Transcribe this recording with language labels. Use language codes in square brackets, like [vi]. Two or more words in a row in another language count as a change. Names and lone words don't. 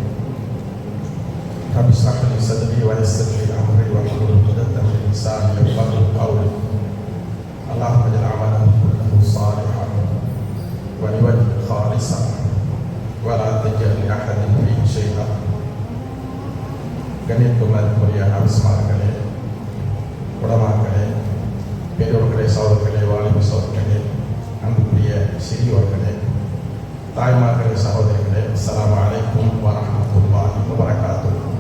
[ar] رب اشرح لي صدري ويسر لي أمري واحلل عقدة من لساني يفقهوا قولي. اللهم اجعل عملنا كله صالحا ولوجهك خالصا ولا تجعل لأحد فيه شيئا. [ta] கண்ணியத்துக்குரிய அபிஸ்மார்களே, உடமாக்களே, பெரியோர்களே, சகோதரர்களே, வாலிப சகோதரர்களே, அன்புக்குரிய சிறியோர்களே, தாய்மார்களே, சகோதரிகளே, [ar] السلام عليكم ورحمة الله وبركاته.